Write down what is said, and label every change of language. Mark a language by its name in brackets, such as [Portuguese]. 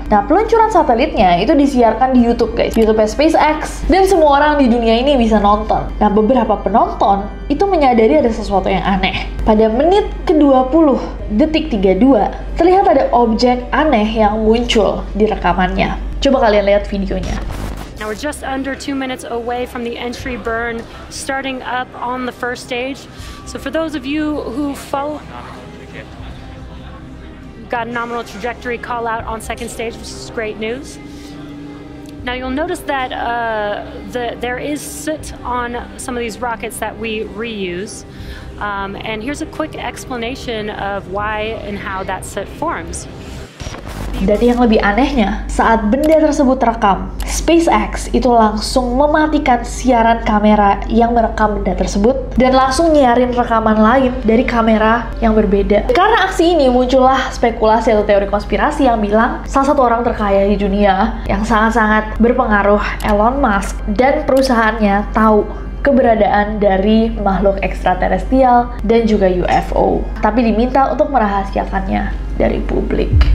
[Indonesian] Nah, peluncuran satelitnya itu disiarkan di YouTube guys, YouTube SpaceX, dan semua orang di dunia ini bisa nonton. Nah, beberapa penonton itu menyadari ada sesuatu yang aneh. Pada menit ke-20, detik 32, terlihat ada objek aneh yang muncul di rekamannya. Coba kalian lihat videonya. [English] Now we're just under 2 minutes away from the entry burn starting up on the first stage. So for those of you who follow, got a nominal trajectory call out on second stage, which is great news. Now you'll notice that there is soot on some of these rockets that we reuse. And here's a quick explanation of why and how that soot forms. [Indonesian] Dan yang lebih anehnya, saat benda tersebut terekam, SpaceX itu langsung mematikan siaran kamera yang merekam benda tersebut dan langsung nyiarin rekaman lain dari kamera yang berbeda. Karena aksi ini muncullah spekulasi atau teori konspirasi yang bilang salah satu orang terkaya di dunia yang sangat-sangat berpengaruh, Elon Musk, dan perusahaannya tahu keberadaan dari makhluk ekstraterestrial dan juga UFO, tapi diminta untuk merahasiakannya dari publik.